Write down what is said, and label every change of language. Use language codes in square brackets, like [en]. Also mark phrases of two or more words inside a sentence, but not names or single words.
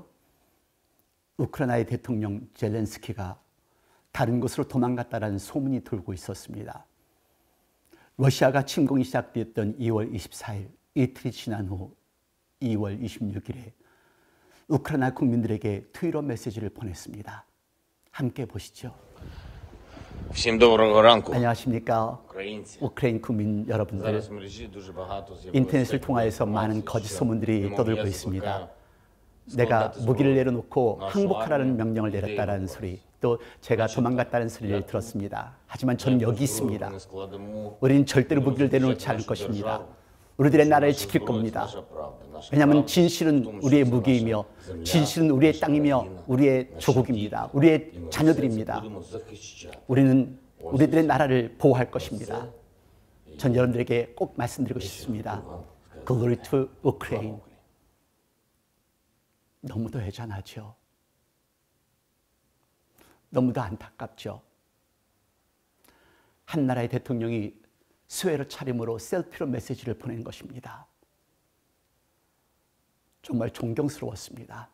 [ko] 우크라이나의 대통령 젤렌스키가 다른 곳으로 도망갔다는 소문이 돌고 있었습니다. 러시아가 침공이 시작되었던 2월 24일, 이틀이 지난 후 2월 26일에 우크라이나 국민들에게 트위터 메시지를 보냈습니다. 함께 보시죠. [uk] Всім доброго ранку. [ko] 안녕하십니까? [uk] Українці. [ko] 우크라이나 국민 여러분들. [uk] Зараз в мережі дуже багато з'явилося [ko] 인터넷을 통하여서 많은 거짓 소문들이 떠돌고 있습니다. 내가 무기를 내려놓고 항복하라는 명령을 내렸다는 소리, 또 제가 도망갔다는 소리를 들었습니다. 하지만 저는 여기 있습니다. 우리는 절대로 무기를 내려놓지 않을 것입니다. 우리들의 나라를 지킬 겁니다. 왜냐하면 진실은 우리의 무기이며 진실은 우리의 땅이며 우리의 조국입니다. 우리의 자녀들입니다. 우리는 우리들의 나라를 보호할 것입니다. 전 여러분들에게 꼭 말씀드리고 싶습니다. [en] Glory to Ukraine. [ko] 너무도 애잔하죠. 너무도 안타깝죠. 한 나라의 대통령이 수혜로 차림으로 셀피로 메시지를 보낸 것입니다. 정말 존경스러웠습니다.